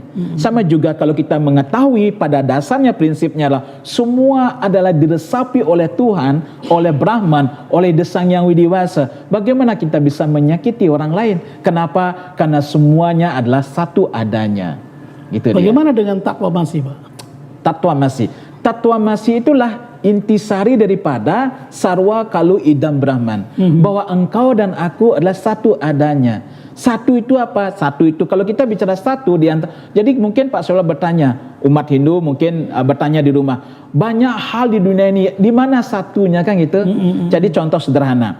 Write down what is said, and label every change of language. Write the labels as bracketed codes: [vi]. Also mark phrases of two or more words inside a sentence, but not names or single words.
[id] Sama juga kalau kita mengetahui pada dasarnya prinsipnya adalah semua adalah diresapi oleh Tuhan, oleh Brahman, oleh Desang Yang Widiwasa. Bagaimana kita bisa menyakiti orang lain? Kenapa? Karena semuanya adalah satu adanya. Gitu. Bagaimana dengan takwamasi, Pak? Tatwamasi itulah intisari daripada [sa] सर्वं खलु इदं ब्रह्म. [id] Bahwa engkau dan aku adalah satu adanya. Satu itu apa? Satu itu kalau kita bicara satu di antara, jadi mungkin Pak Saula bertanya, umat Hindu mungkin bertanya di rumah, banyak hal di dunia ini di mana satunya kan gitu. Jadi contoh sederhana.